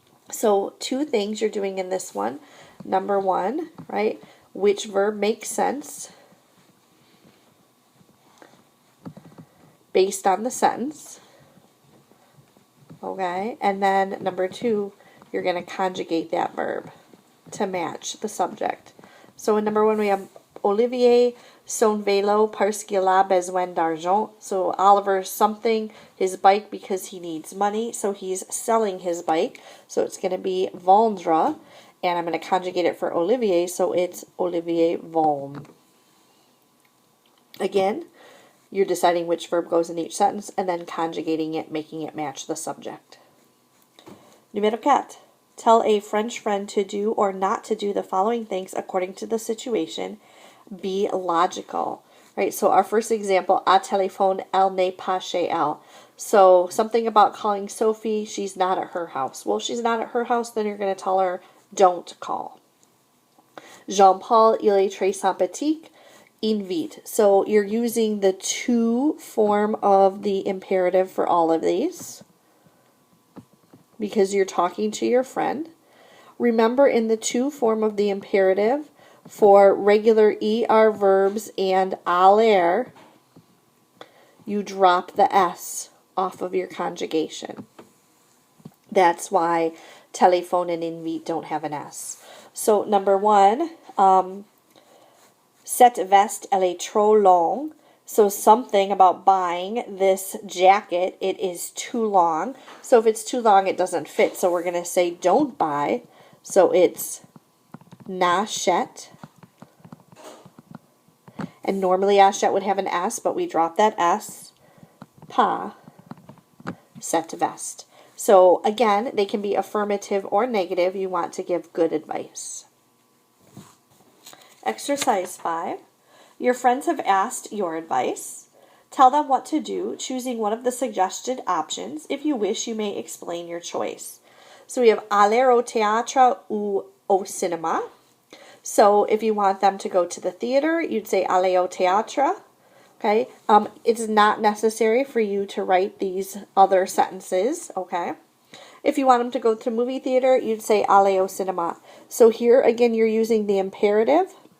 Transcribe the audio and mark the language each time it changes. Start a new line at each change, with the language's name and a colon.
English: So 2 things you're doing in this one. Number 1, right? Which verb makes sense based on the sentence. Okay? And then number 2, you're going to conjugate that verb to match the subject. So in number 1, we have
French: Olivier son vélo parce qu'il a besoin d'argent.
English: So Oliver's something, his bike, because he needs money. So he's selling his bike. So it's going to be vendre. And I'm going to conjugate it for Olivier. So it's Olivier vend. Again, you're deciding which verb goes in each sentence and then conjugating it, making it match the subject.
French: Numéro 4.
English: Tell a French friend to do or not to do the following things according to the situation. Be logical, right? So our first example,
French: à téléphone, elle n'est pas chez elle.
English: So something about calling Sophie, she's not at her house. Well, she's not at her house, then you're going to tell her, don't call.
French: Jean-Paul, il est très sympathique.
English: Invite. So you're using the to form of the imperative for all of these because you're talking to your friend. Remember, in the to form of the imperative, for regular ER verbs and aller, you drop the S off of your conjugation. That's why telephone and invite don't have an S. So number 1,
French: cette veste, elle est trop longue.
English: So something about buying this jacket, it is too long. So if it's too long, it doesn't fit. So we're going to say don't buy. So it's
French: n'achète.
English: And normally achète would have an S, but we drop that S.
French: Pas cette veste.
English: So again, they can be affirmative or negative. You want to give good advice. Exercise 5. Your friends have asked your advice. Tell them what to do, choosing one of the suggested options. If you wish, you may explain your choice. So we have
French: aller au théâtre ou au cinéma.
English: So if you want them to go to the theater, you'd say
French: aller au théâtre.
English: Okay. It's not necessary for you to write these other sentences. Okay. If you want them to go to movie theater, you'd say
French: aller au cinéma.
English: So here again, you're using the imperative